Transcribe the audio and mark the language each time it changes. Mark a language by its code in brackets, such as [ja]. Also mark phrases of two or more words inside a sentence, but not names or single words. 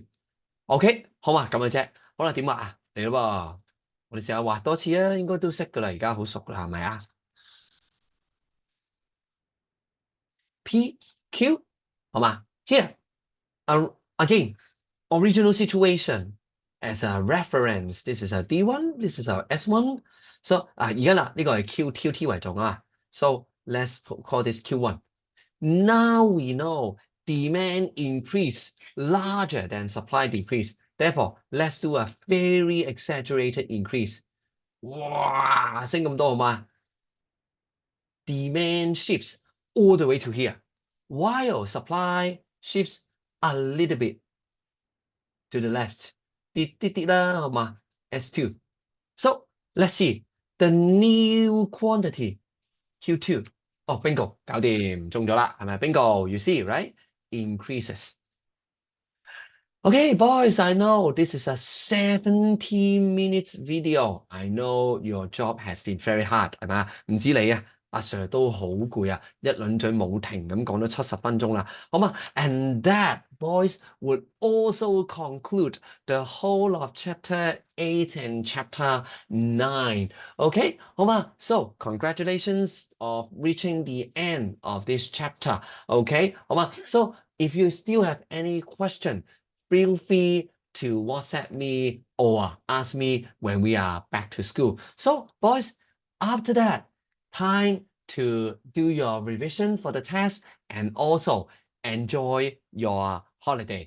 [yue] OK， 好嘛，咁嘅啫。好啦，點畫啊？嚟咯噃，我哋試下畫多次啊，應該都識噶啦，而家好熟啦，係咪啊？P Q， 好嘛 ？ [en] Here, again, original situation as a reference. This is a D1, this is a S1. So [yue] 而家啦，呢個係 QT 為重啊。 [en] So let's call this Q1. Now we know demand increase larger than supply decrease. Therefore, let's do a very exaggerated increase. [yue] 哇，升咁多好嘛 [en] ？Demand shifts all the way to here, while supply shifts a little bit to the left. [yue] 啲啦，好嘛 ？S2. [en] So let's see the new quantity Q2. Oh, bingo, [yue] 搞掂，中咗啦，係咪 ？ [en] Bingo, you see, right? Increases. Okay, boys, I know this is a 17 minutes video. I know your job has been very hard, [yue] 係嘛？唔止你啊，阿 Sir 都好攰啊，一輪嘴冇停咁講咗70分鐘啦，好嘛 ？ [en] And that, boys, would also conclude the whole of chapter 8 and chapter 9. Okay, 好嘛 ？So, congratulations of reaching the end of this chapter. Okay, 好嘛 ？So, if you still have any question, feel free to WhatsApp me or ask me when we are back to school. So, boys, after that, time to do your revision for the test and also enjoy your holiday.